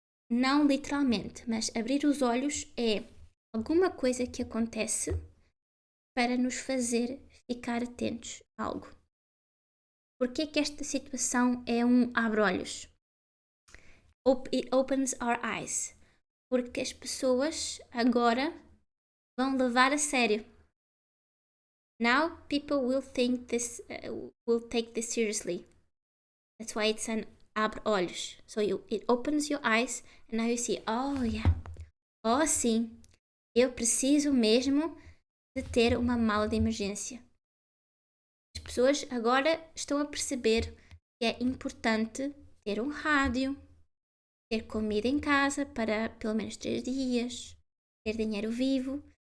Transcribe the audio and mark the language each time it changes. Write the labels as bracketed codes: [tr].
[pt] Não literalmente, mas abrir os olhos é alguma coisa que acontece para nos fazer ficar atentos a algo. Por que esta situação é um abre-olhos? [en] It opens our eyes. [pt] Porque as pessoas agora vão levar a sério. [en] Now people will take this seriously. That's why it's an abre-olhos. So it opens your eyes and now you see, oh yeah, [pt] oh sim, eu preciso mesmo de ter uma mala de emergência. As pessoas agora estão a perceber que é importante ter um rádio, ter comida em casa para pelo menos 3 dias, ter dinheiro vivo.